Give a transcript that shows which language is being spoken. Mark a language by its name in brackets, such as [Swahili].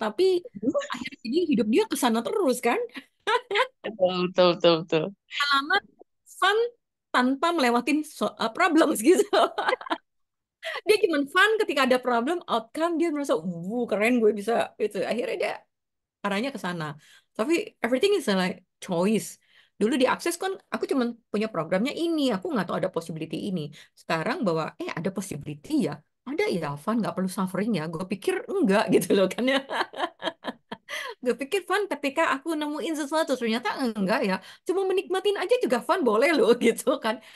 [Indonesian] Tapi akhirnya jadi hidup dia ke sana terus kan. Betul, betul, betul, betul. Lama fun tanpa melewatin problems gitu. Dia cuma fun ketika ada problem, outcome dia merasa, keren gue bisa itu. Akhirnya dia arahnya ke sana. Tapi [English] everything is like choice. [Indonesian] Dulu di Akses kan aku cuma punya programnya ini, aku nggak tahu ada possibility ini. Sekarang bahwa ada possibility ya, ada ya fun nggak perlu suffering ya. Gue pikir enggak gitu loh kan ya. Gue pikir fun ketika aku nemuin sesuatu, ternyata enggak ya. Cuma menikmatin aja juga fun boleh loh gitu kan.